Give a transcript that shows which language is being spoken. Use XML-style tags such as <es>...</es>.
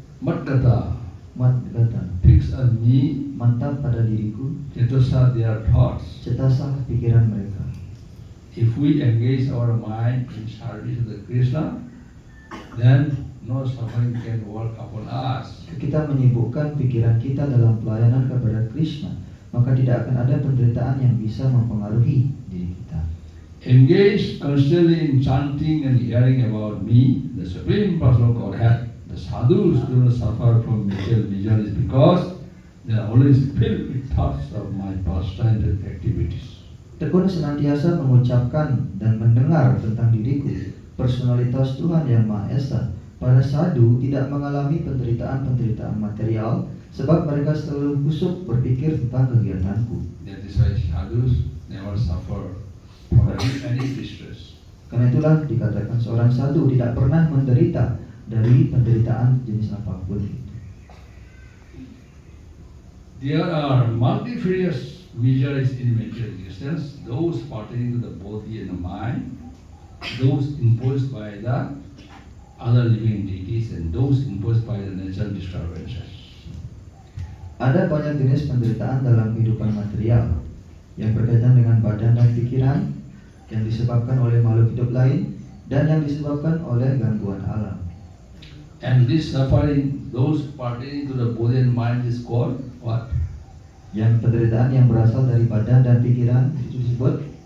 <sa>Matkata, mat kata,</sa> <en>fix on me,</en> <id>mantap pada diriku,</id> <en>Cetasa their thoughts.</en> <id>cetaslah pikiran mereka.</id> <en>If we engage our mind in service of the Krishna, then no suffering can work upon us.</en> <id>Jika kita menyibukkan pikiran kita dalam pelayanan kepada Krishna, maka tidak akan ada penderitaan yang bisa mempengaruhi diri kita.</id> <en>Engage constantly in chanting and hearing about me, the Supreme Personal Godhead. The sadhus do not suffer from material miseries because they are always filled with thoughts of my pastime and activities.</en> <id>Tekun senantiasa mengucapkan dan mendengar tentang diriku, personalitas Tuhan yang Maha Esa. Para sadhu tidak mengalami penderitaan-penderitaan material sebab mereka selalu kusuk berpikir tentang kegiatanku.</id> <en>That is why sadhus never suffer from any distress.</en> <id>Karena itulah dikatakan seorang sadhu tidak pernah menderita dari penderitaan jenis apapun.</id> <en>There are multifarious miseries in material existence, those pertaining to the body and the mind, those imposed by the other living entities, and those imposed by the natural disturbances.</en> <id>Ada banyak jenis penderitaan dalam kehidupan material yang berkaitan dengan badan dan pikiran, yang disebabkan oleh makhluk hidup lain, dan yang disebabkan oleh gangguan alam.</id> <en>And this suffering, those pertaining to the body and mind, is called what?</en> <id>Yang penderitaan yang berasal dari badan dan pikiran itu disebut</id>